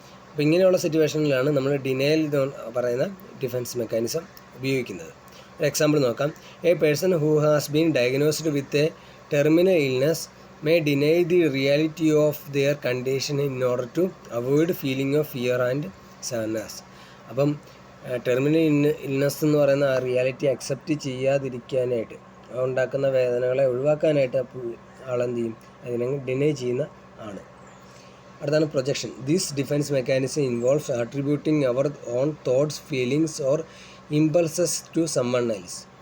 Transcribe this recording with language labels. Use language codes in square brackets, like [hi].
[ml] അപ്പോൾ ഇങ്ങനെയുള്ള സിറ്റുവേഷനിലാണ് നമ്മൾ ഡിനയൽ എന്ന് പറയുന്ന ഡിഫെൻസ് മെക്കാനിസം ഉപയോഗിക്കുന്നത്. ഒരു എക്സാമ്പിൾ നോക്കാം. [en] A person who has been diagnosed with a terminal illness may deny the reality of their condition in order to avoid feeling of fear and sadness. [ml] അപ്പം terminal illness എന്ന് പറയുന്ന ആ reality accept ചെയ്യാതിരിക്കാനായിട്ട് ഉണ്ടാക്കുന്ന വേദനകളെ ഒഴിവാക്കാനായിട്ട് ആളെന്ത് ചെയ്യും, അതിനെ ഡിനൈ ചെയ്യുന്ന ആണ്. അടുത്താണ് projection. [en] This defence mechanism involves attributing our own thoughts, feelings or impulses to someone else.